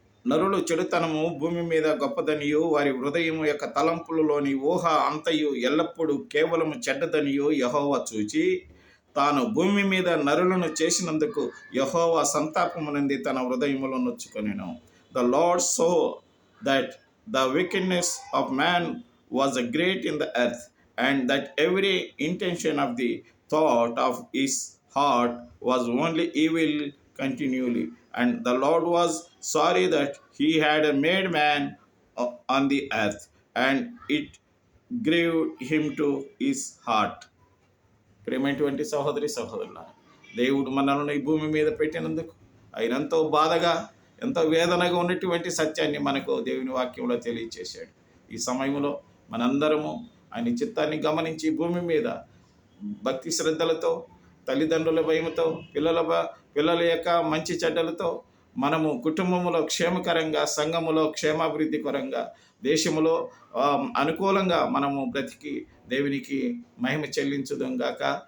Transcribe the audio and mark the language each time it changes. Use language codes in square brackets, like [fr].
[te] నరులు చెడుతనము భూమి మీద గొప్పదనియు, వారి హృదయము యొక్క తలంపులలోని ఊహ అంతయు ఎల్లప్పుడూ కేవలము చెడ్డదనియు యెహోవా చూచి, తాను భూమి మీద నరులను చేసినందుకు యెహోవా సంతాపమునంది తన హృదయములో నొచ్చుకొనెను. [en] The Lord saw that the wickedness of man was great in the earth, and that every intention of the thought of his heart was only evil continually. And the Lord was sorry that he had made man on the earth, and it grieved him to his heart. [te] ప్రేమైనటువంటి సహోదరి సహోదరుల, దేవుడు మనల్ని ఈ భూమి మీద పెట్టినందుకు ఆయన ఎంతో బాధగా, ఎంతో వేదనగా ఉన్నటువంటి సత్యాన్ని మనకు దేవుని వాక్యంలో తెలియచేశాడు. ఈ సమయంలో మనందరము ఆయన చిత్తాన్ని గమనించి భూమి మీద భక్తి శ్రద్ధలతో, తల్లిదండ్రుల భయముతో, పిల్లల యొక్క మంచి చెడ్డలతో మనము కుటుంబములో క్షేమకరంగా, సంఘములో క్షేమాభివృద్ధికరంగా, దేశములో అనుకూలంగా మనము బ్రతికి దేవునికి మహిమ చెల్లించుదాం గాక.